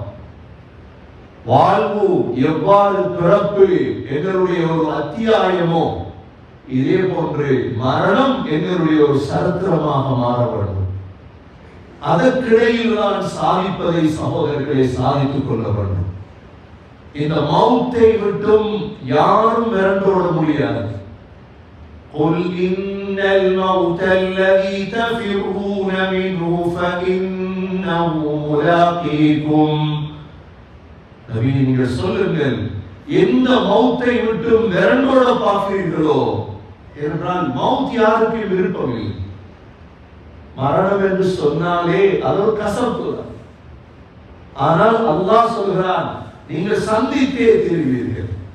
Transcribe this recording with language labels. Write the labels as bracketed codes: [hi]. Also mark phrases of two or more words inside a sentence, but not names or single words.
[ta] வாழ்வு எவ்வாறு பிறப்பு எங்களுடைய ஒரு அத்தியாயமோ, இதே போன்று மரணம் எங்களுடைய ஒரு சரித்திரமாக மாற வேண்டும். அதற்கிடையில் தான் சாதிப்பதை சகோதரர்களை சாதித்துக் கொள்ள வேண்டும். இந்த மவுத்தை விட்டும் யாரும் விரண்டோட முடியாது. [ar] قل إن الموت الذي تفرون منه فإنه ملاقيكم. [ta] நபி நீங்கள் சொல்லுங்கள், எந்த மௌத்தை விட்டும் விரண்டோட பார்க்கிறீர்களோ, என்றால் மவுத் யாருக்கு விருப்பமில்லை. மரணம் என்று சொன்னாலே அது ஒரு கசப்பு தான். ஆனால் அல்லாஹ் சொல்கிறான், நீங்கள் சந்தித்தே தீர்வீர்கள்.